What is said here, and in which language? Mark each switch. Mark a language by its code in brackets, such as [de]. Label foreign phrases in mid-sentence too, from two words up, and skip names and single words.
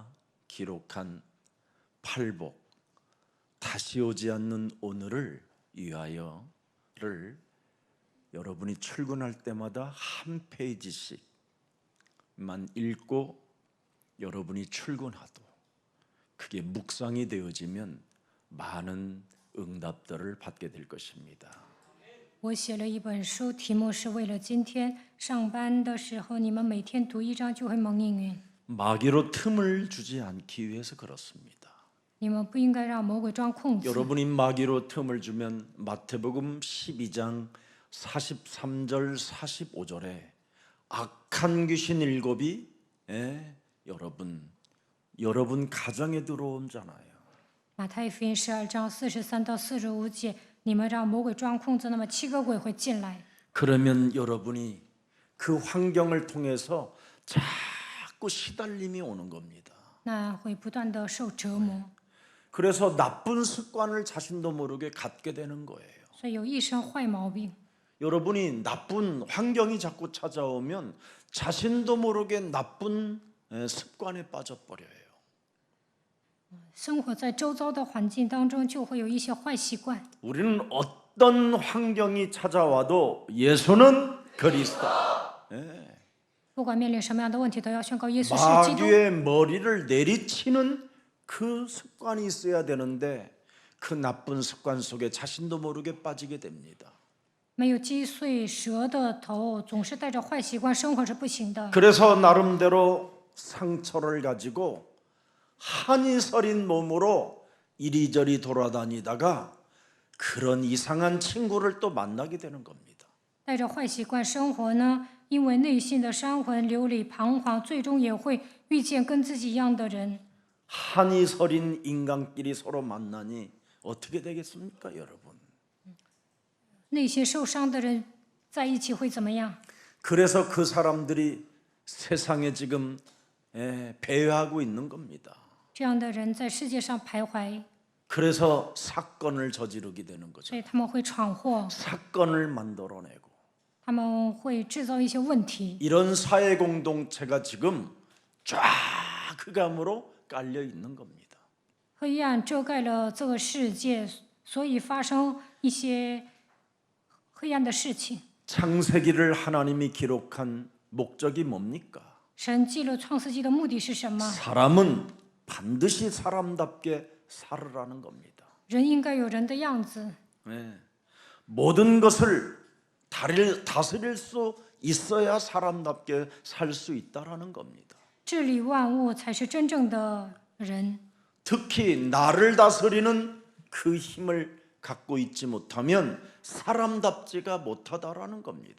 [ko] 기록한 팔복 다시 오지 않는 오늘을 위하여를 여러분이 출근할 때마다 한 페이지씩만 읽고 여러분이 출근하도 그게 묵상이 되어지면 많은 응답들을 받게 될 것입니다. [zh] 我写了一本书，题目是为了今天上班的时候，你们每天读一章就会蒙应允。 [ko] 마귀로 틈을 주지 않기 위해서 그렇습니다. [zh] 你们不应该让魔鬼装空子。 [ko] 여러분이 마귀로 틈을 주면 마태복음 12장 43절 45절에 악한 귀신 7이 여러분 가정에 들어오잖아요. [zh] 马太福音12章43到45节，你们让魔鬼装空子，那么7个鬼会进来。 [ko] 그러면 여러분이 그 환경을 통해서 자꾸 시달림이 오는 겁니다. [zh] 那会不断的受折磨， [ko] 그래서 나쁜 습관을 자신도 모르게 갖게 되는 거예요. [zh] 所以有一身坏毛病。 [ko] 여러분이 나쁜 환경이 자꾸 찾아오면 자신도 모르게 나쁜 습관에 빠져버려요. [zh] 生活在周遭的环境当中，就会有一些坏习惯。 [ko] 우리는 어떤 환경이 찾아와도 예수는 그리스도. [zh] 不管面临什么样的问题，都要宣告耶稣是基督。 [ko] 마귀의 머리를 내리치는 그 습관이 있어야 되는데 그 나쁜 습관 속에 자신도 모르게 빠지게 됩니다. [zh] 没有击碎蛇的头，总是带着坏习惯生活是不行的。 [ko] 그래서 나름대로 상처를 가지고 한이 서린 몸으로 이리저리 돌아다니다가 그런 이상한 친구를 또 만나게 되는 겁니다. [zh] 带着坏习惯生活呢，因为内心的伤痕流离彷徨，最终也会遇见跟自己一样的人。 [ko] 한이 서린 인간끼리 서로 만나니 어떻게 되겠습니까, 여러분? [zh] 那些受伤的人在一起会怎么样？ [ko] 그래서 그 사람들이 세상에 지금 배회하고 있는 겁니다. [zh] 这样的人在世界上徘徊， [ko] 그래서 사건을 저지르게 되는 거죠. [zh] 所以他们会闯祸， [ko] 사건을 만들어내고 [zh] 他们会制造一些问题。 [ko] 이런 사회 공동체가 지금 쫙 흑암으로 깔려 있는 겁니다. [zh] 黑暗遮盖了这个世界，所以发生一些黑暗的事情。 [ko] 창세기를 하나님이 기록한 목적이 뭡니까? [zh] 神记录创世纪的目的是什么？ [ko] 사람은 반드시 사람답게 살으라는 겁니다. [zh] 人应该有人的样子， [ko] 모든 것을 다스릴 수 있어야 사람답게 살 수 있다라는 겁니다. [zh] 治理万物才是真正的人。 [ko] 특히 나를 다스리는 그 힘을 갖고 있지 못하면 사람답지가 못하다라는 겁니다.